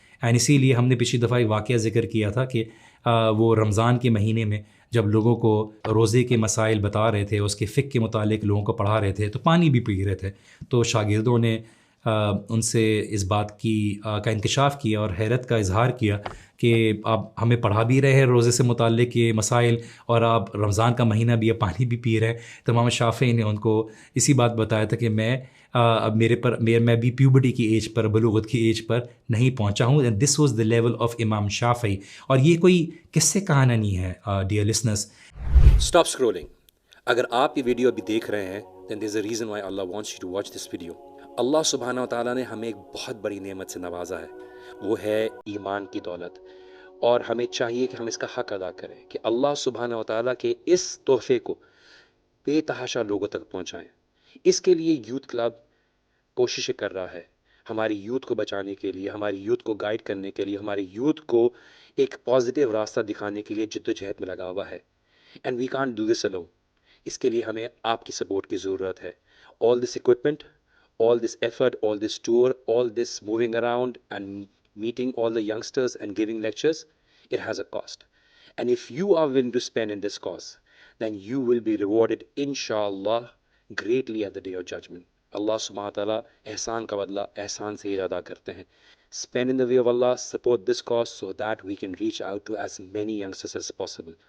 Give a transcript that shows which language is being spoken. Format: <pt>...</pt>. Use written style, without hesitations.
<ur>And اسی لیے ہم نے پچھلی دفعہ ایک واقعہ ذکر کیا تھا کہ وہ رمضان کے مہینے میں جب لوگوں کو روزے کے مسائل بتا رہے تھے، اس کے فقہ کے متعلق لوگوں کو پڑھا رہے تھے، تو پانی بھی پی رہے تھے، تو شاگردوں نے ان سے اس بات کا انکشاف کیا اور حیرت کا اظہار کیا کہ آپ ہمیں پڑھا بھی رہے ہیں روزے سے متعلق یہ مسائل، اور آپ رمضان کا مہینہ بھی پانی بھی پی رہے ہیں. تو امام شافعی نے ان کو اسی بات بتایا تھا کہ اب میں بھی پیوبرٹی کی ایج پر، بلوغت کی ایج پر نہیں پہنچا ہوں.</ur> <en>This was the level of Imam Shafi.</en> <ur>اور یہ کوئی قصے کہانی نہیں ہے ڈیئر لسنرز.</ur> <en>Stop scrolling.</en> <ur>اگر آپ یہ ویڈیو ابھی دیکھ رہے ہیں</ur> <en>then there's a reason why Allah wants you to watch this video.</en> <ur>اللہ سبحانہ و تعالیٰ نے ہمیں ایک بہت بڑی نعمت سے نوازا ہے، وہ ہے ایمان کی دولت، اور ہمیں چاہیے کہ ہم اس کا حق ادا کریں کہ اللہ سبحانہ و تعالیٰ کے اس تحفے کو بے تحاشا لوگوں تک پہنچائیں. اس کے لیے یوتھ کلب کوششیں کر رہا ہے، ہماری یوتھ کو بچانے کے لیے، ہماری یوتھ کو گائیڈ کرنے کے لیے، ہماری یوتھ کو ایک پازیٹیو راستہ دکھانے کے لیے جد و جہد میں لگا ہوا ہے.</ur> <en>And we can't do this alone.</en> <ur>اس کے لیے ہمیں آپ کی سپورٹ کی ضرورت ہے.</ur> <en>All this equipment, all this effort, all this tour, all this moving around and meeting all the youngsters and giving lectures, it has a cost. And if you are willing to spend in this cause, then you will be rewarded inshallah greatly at the day of judgment.</en> <ur>اللہ سبحانہ تعالیٰ احسان کا بدلہ احسان سے ہی ادا کرتے ہیں.</ur> <en>Spend in the way of Allah, support this cause so that we can reach out to as many youngsters as possible.</en>